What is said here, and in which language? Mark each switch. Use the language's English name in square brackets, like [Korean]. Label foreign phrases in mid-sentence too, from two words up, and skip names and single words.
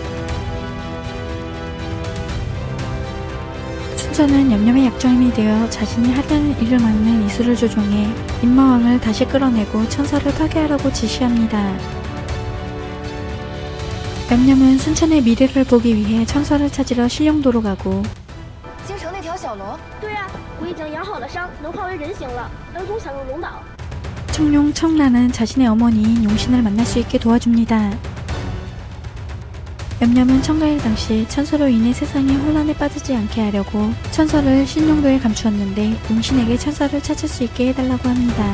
[Korean] 순천은 염염의 약점이 되어 자신이 하려는 일을 막는 이수를 조종해 임마왕을 다시 끌어내고 천사를 파괴하라고 지시합니다. 염염은 순천의 미래를 보기 위해 천사를 찾으러 신령도로 가고 [Chinese] 京城那条小龙，对啊，我已经养好了伤，能化为人形了。儿童想入龙岛。 [Korean] 청룡 청란은 자신의 어머니인 용신을 만날 수 있게 도와줍니다. 염염은 청가일 당시 천서로 인해 세상이 혼란에 빠지지 않게 하려고 천서를 신용도에 감추었는데 용신에게 천사를 찾을 수 있게 해달라고 합니다.